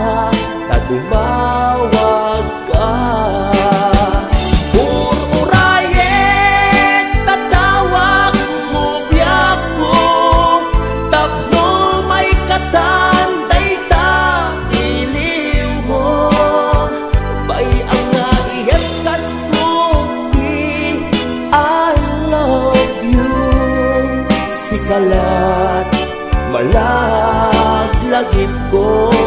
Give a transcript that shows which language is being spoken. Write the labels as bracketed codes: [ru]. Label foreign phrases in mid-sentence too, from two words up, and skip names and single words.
[ilo] tagumawag ka ururayet tatawag mo biyak ko tapno may katanday ta iliw mo bay ang naiyaskas ko di [en] I love you [ilo] sikalat malaglagip ko